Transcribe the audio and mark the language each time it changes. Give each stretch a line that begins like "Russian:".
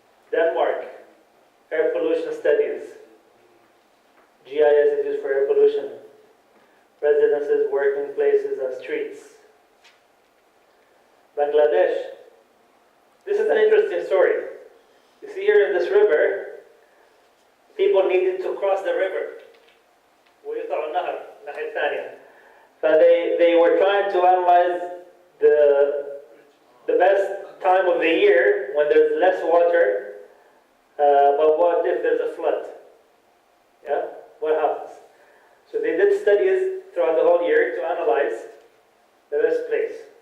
English: Denmark, air pollution studies. GIS is used for air pollution, residences, working places, and streets. Bangladesh. This is an interesting story. You see here in this river, people needed to cross the river.
Arabic: ويقطعوا النهر الناحية الثانية.
English: They were trying to analyze the best time of the year when there's less water, but what if there's a flood? Yeah, what happens? So they did studies throughout the whole year to analyze the best place.